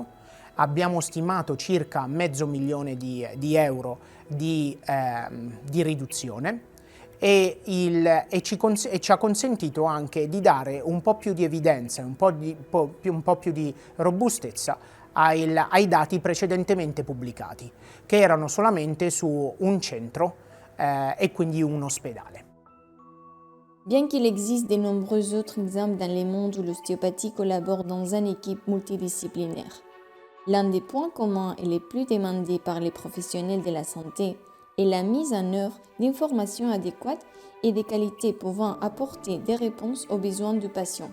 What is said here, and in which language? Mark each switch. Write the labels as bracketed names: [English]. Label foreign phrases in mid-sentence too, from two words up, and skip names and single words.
[Italian] Abbiamo stimato circa $500.000 di riduzione e ci ha consentito anche di dare un po' più di evidenza, un po' più di robustezza ai dati precedentemente pubblicati, che erano solamente su un centro e quindi un ospedale. [French] Bien qu'il existe de nombreux autres exemples dans le monde où l'ostéopathie collabore dans une équipe multidisciplinaire, l'un des points communs et les plus demandés par les professionnels de la santé est la mise en œuvre d'informations adéquates et de qualité pouvant apporter des réponses aux besoins du patient.